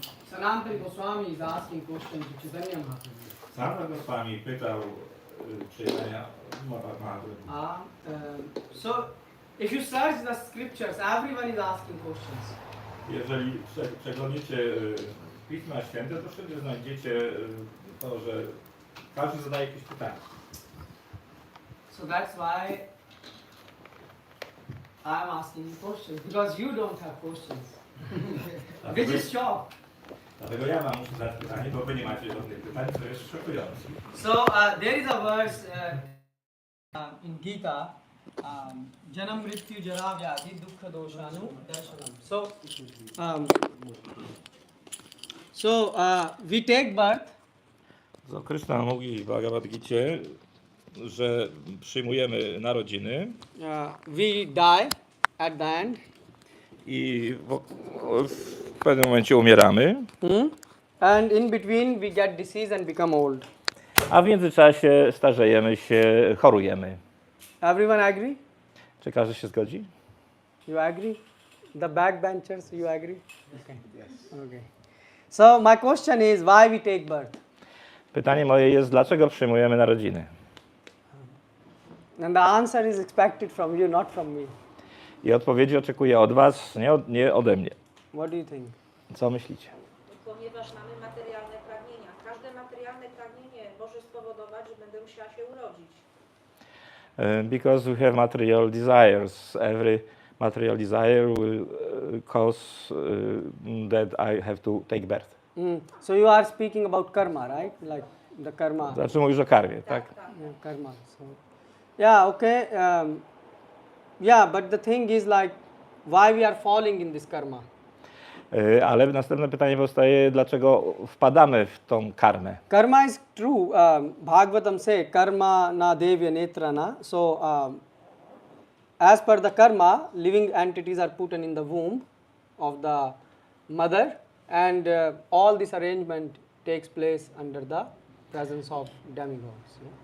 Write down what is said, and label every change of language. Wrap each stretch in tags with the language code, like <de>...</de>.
<en>Sanatana Goswami is asking questions to Chaitanya Mahaprabhu.</en> <pl>Sam Goswami pytał Chaitanya Mahaprabhu.</pl> <en>So, if you search the scriptures, everyone is asking questions.</en> <pl>Jeżeli przeglądniecie Pisma Święte, to wszędzie znajdziecie to, że każdy zadaje jakieś pytania.</pl> <en>So that's why I'm asking you questions, because you don't have questions. Which is shock.</en> <pl>Dlatego ja wam muszę zadać pytanie, bo wy nie macie żadnych pytań, co jest szokujące.</pl> <en>So there is a verse in Gita,</en> <sa>Janam Mrityu Jara Vyadhi Dukkha Doshanu Darshanam.</sa> <en>So we take birth.</en> <pl>So, Krishna mówi w Bhagavad Gicie, że przyjmujemy narodziny.</pl> <en>We die at the end.</en> <pl>I w pewnym momencie umieramy.</pl> <en>And in between we get disease and become old.</en> <pl>A w międzyczasie starzejemy się, chorujemy.</pl> <en>Everyone agree?</en> <pl>Czy każdy się zgodzi?</pl> <en>You agree? The backbenchers, you agree? Okay. Yes. Okay. So my question is, why we take birth?</en> <pl>Pytanie moje jest, dlaczego przyjmujemy narodziny?</pl> <en>And the answer is expected from you, not from me.</en> <pl>I odpowiedzi oczekuję od was, nie ode mnie.</pl> <en>What do you think?</en> <pl>Co myślicie? Ponieważ mamy materialne pragnienia. Każde materialne pragnienie może spowodować, że będę musiała się urodzić.</pl> <en>Because we have material desires. Every material desire will cause that I have to take birth. So you are speaking about karma, right? Like the karma.</en> <pl>Znaczy mówisz o karmie, tak?</pl> <en>Yeah, karma. So, yeah, okay. Yeah, but the thing is like, why we are falling in this karma?</en> <pl>Ale następne pytanie powstaje, dlaczego wpadamy w tą karmę?</pl> <en>Karma is true. Bhagavatam say,</en> <sa>karma na devya netrana.</sa> <en>So, as per the karma, living entities are put in the womb of the mother, and all this arrangement takes place under the presence of demigods.</en>